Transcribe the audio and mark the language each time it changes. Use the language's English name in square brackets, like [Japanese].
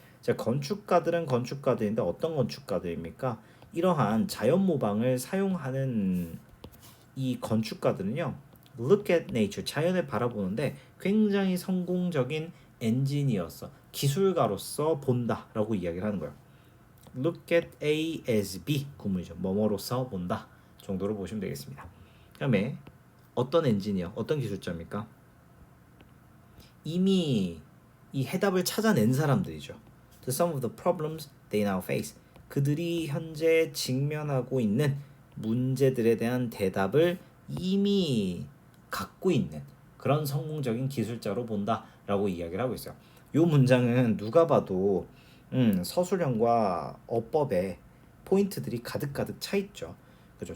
[Korean] 자, 건축가들은 건축가들인데 어떤 건축가들입니까? 이러한 자연 모방을 사용하는 이 건축가들은요. [English] Look at nature [Korean] 자연을 바라보는데 굉장히 성공적인 엔지니어서 기술가로서 본다라고 이야기를 하는 거예요. [English] Look at A as B [Korean] 구문이죠. 뭐뭐로서 본다 정도로 보시면 되겠습니다. 그다음에 어떤 엔지니어, 어떤 기술자입니까? 이미 이 해답을 찾아낸 사람들이죠. [English] To some of the problems they now face. [Korean] 그들이 현재 직면하고 있는 문제들에 대한 대답을 이미 갖고 있는 그런 성공적인 기술자로 본다라고 이야기를 하고 있어요. 이 문장은 누가 봐도 서술형과 어법에 포인트들이 가득가득 차 있죠. 그죠?